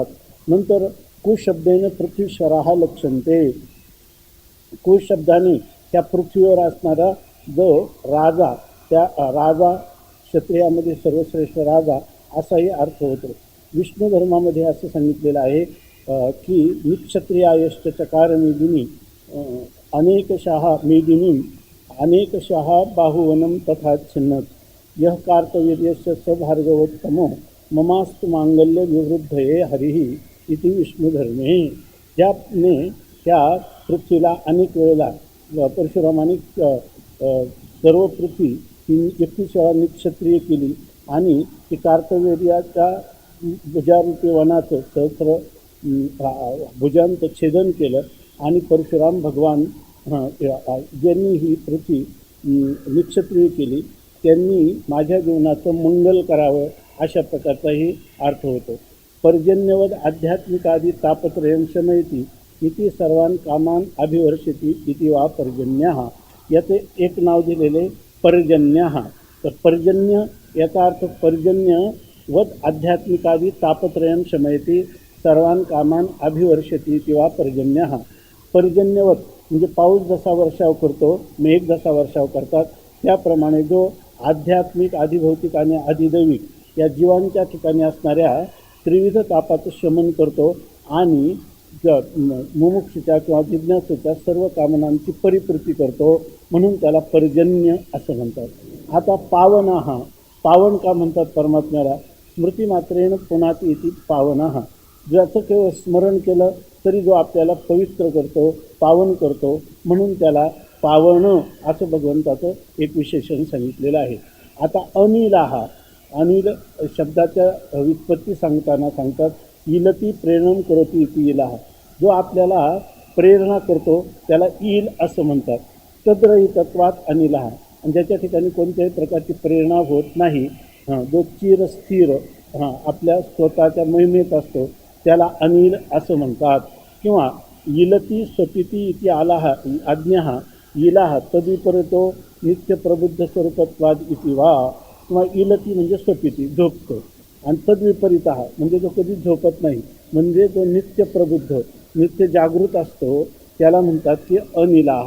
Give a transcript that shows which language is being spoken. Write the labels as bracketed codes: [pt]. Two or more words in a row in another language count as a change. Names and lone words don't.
[sa] नंतर कुशब्देने पृथ्वीश्वराः लक्षन्ते. [mr] कुशब्दाने त्या पृथ्वीवर असणारा जो राजा, त्या राजा क्षत्रियामध्ये सर्वश्रेष्ठ राजा असाही अर्थ होतो. विष्णू धर्मामध्ये असं सांगितलेलं आहे की [sa] निक्षत्रियायश्च चकार मेदिनी अनेकशः मेदिनीं अनेकशः बाहुवनं तथा छिन्नत यः कार्तवीर्यस्य स भार्गवोत्तमो ममास्तु मांगल्य विवृद्धये हरिः इति विष्णुधर्मे. [mr] ज्याने त्या पृथ्वीला अनेक वेळेला परशुरामाने सर्व पृथ्वी 31 वेळा निक्षत्रिय केली आणि ती कार्तवीर्याच्या भुजारूपी वनाचं सहस्र भुजांचं छेदन केलं आणि परशुराम भगवान ज्यांनी ही पृथ्वी निक्षत्रिय केली त्यांनी माझ्या जीवनाचं मंगल करावं अशा प्रकारचाही अर्थ होतो. [sa] पर्जन्यवद आध्यात्मिकादी तापत्रयं शमयती इति सर्वान कामान अभिवर्षती इति वा पर्जन्यः. [mr] याचे एक नाव दिलेले पर्जन्यः. तर पर्जन्य याचा अर्थ [sa] पर्जन्यवद आध्यात्मिकादी तापत्रयं शमयती सर्वान कामान अभिवर्षती इति वा पर्जन्यः. [mr] पर्जन्यवत म्हणजे पाऊस जसा वर्षाव करतो, मेघ जसा वर्षाव करतात, त्याप्रमाणे जो आध्यात्मिक, आधिभौतिक आणि अधिदैविक या जीवांच्या ठिकाणी असणाऱ्या त्रिविध तापाचं शमन करतो आणि मुमुक्षूच्या किंवा जिज्ञासूच्या सर्व कामनांची परिपूर्ती करतो, म्हणून त्याला पर्जन्य असं म्हणतात. आता पावनः. पावन का म्हणतात परमात्म्याला? [sa] स्मृतिमात्रेण पुनाती इति पावनः. [mr] ज्याचं केवळ स्मरण केलं तरी जो आपल्याला पवित्र करतो, पावन करतो, म्हणून त्याला पावन असं भगवंताचं एक विशेषण सांगितलेलं आहे. आता अनिलाः. अनिल शब्दाच्या व्युत्पत्ती सांगताना सांगतात [sa] इलती प्रेरणं करोती इति इलाः. [mr] जो आपल्याला प्रेरणा करतो त्याला इल असं म्हणतात. [sa] तद्रहितत्वात् अनिलाः. [mr] आणि ज्याच्या ठिकाणी कोणत्याही प्रकारची प्रेरणा होत नाही, जो चिरस्थिर आपल्या स्वतःच्या महिमेत असतो त्याला अनिल असं म्हणतात. [sa] किंवा इलती स्वपिती इति आलाः आज्ञा इलाः तद्विपरीतो नित्यप्रबुद्ध स्वरूपत्वाद इति वा. [mr] किंवा इलती म्हणजे स्वपिती, झोपतो, आणि तद्विपरीत म्हणजे जो कधी झोपत नाही, म्हणजे जो नित्य प्रबुद्ध, नित्य जागृत असतो, त्याला म्हणतात की अनिलाः.